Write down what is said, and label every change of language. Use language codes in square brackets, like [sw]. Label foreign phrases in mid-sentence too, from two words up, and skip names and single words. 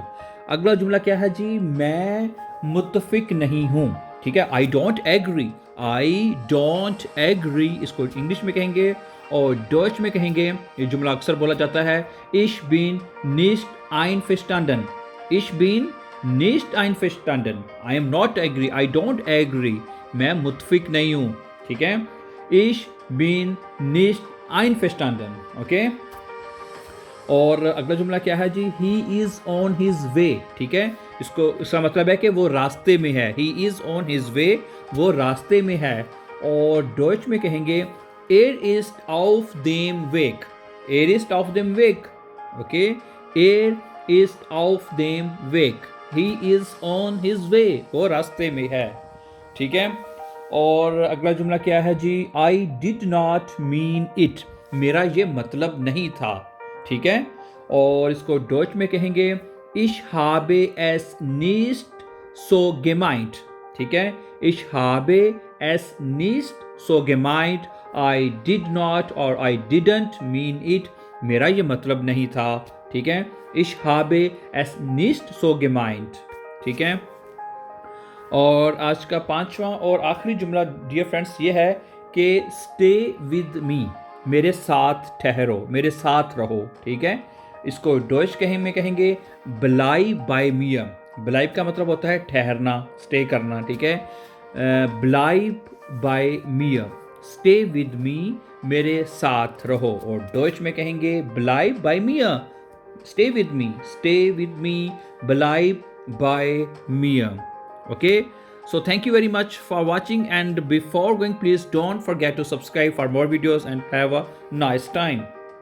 [hi] अगला जुमला क्या है जी, मैं मुत्तफिक नहीं हूँ। ठीक है, [en] I don't agree, I don't agree [hi] इसको इंग्लिश में कहेंगे और डॉच में कहेंगे। ये जुमला अक्सर बोला जाता है, [de] Ich bin nicht einverstanden, ich bin nicht einverstanden, [en] I am not agree, I don't agree, [hi] मैं मुत्फिक नहीं हूं। ठीक है, [de] Ich bin nicht einverstanden. [hi] ओके, और अगला जुमला क्या है जी, [en] he is on his way. [hi] ठीक है, इसका मतलब है कि वो रास्ते में है, [en] he is on his way, [hi] वो रास्ते में है। और डॉइच में कहेंगे [de] er ist auf dem Weg, er ist auf dem Weg। okay, er ist auf dem Weg, [en] he is on his way, [hi] वो रास्ते में है। ठीक है, और अगला जुमला क्या है जी, [en] I did not mean it, [hi] मेरा ये मतलब नहीं था। ठीक है, और इसको डॉच में कहेंगे [de] ich habe es nicht so gemeint। [hi] ठीक है, [de] ich habe es nicht so gemeint, [en] I did not और I didn't mean it, [hi] मेरा ये मतलब नहीं था। ठीक है, [de] ich habe es nicht so gemeint। [hi] ठीक है, और आज का पांचवा और आखिरी जुमला [en] dear friends [hi] ये है कि [en] stay with me, [hi] मेरे साथ ठहरो, मेरे साथ रहो। ठीक है, इसको डॉइच में कहेंगे [de] bleib bei mir. [hi] ब्लाइब का मतलब होता है ठहरना, स्टे करना। ठीक है, [de] bleib bei mir, [en] stay with me, [hi] मेरे साथ रहो। और डॉइच में कहेंगे [de] bleib bei mir, [en] stay with me, stay with me, [de] bleib bei mir. [en] Okay, so thank you very much for watching, and before going please don't forget to subscribe for more videos and have a nice time.